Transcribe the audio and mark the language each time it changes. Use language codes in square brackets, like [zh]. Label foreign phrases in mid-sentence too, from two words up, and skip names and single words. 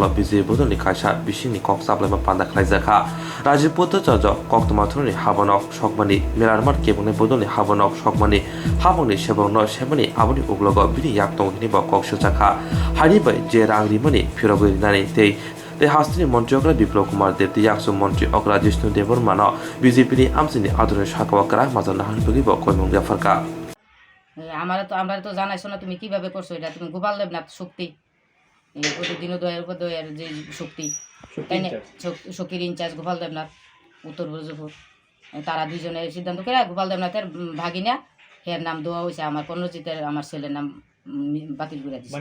[trp] BJP bodoni kaisa bisini kok saplaima panda khlaijakha Rajiv Botar charjo Koktwma thoni habanok sokmani melarmar kebone bodoni habanok sokmani haboni sebokno sebani aboni uglogo bini yaktong hini ba koksir jakha hari bai je rangrimani phirogoi nani tei Hastini Mantri Okra Biplab Kumar Debti Yaksu Mantri Okra Jishnu Debormano BJP ni amsini adore shakawakara mazana hanbagi ba koimong jafarka [bn] আমরা তো জানাইছো না তুমি কিভাবে করছো এটা তুমি গোপাল দেবনাথ শক্তি এই প্রতিদিন দয়ের যে শক্তি তাই না শক্তির ইনচার্জ গোপাল দেবনাথ উত্তর ব্রজপুর তারা দুইজনে সিদ্ধান্ত করে গোপাল দেবনাথের ভাগিনা এর নাম দেওয়া হয়েছে আমার কর্ণজিতের আমার ছেলের নাম বাতিল করে দিয়েছে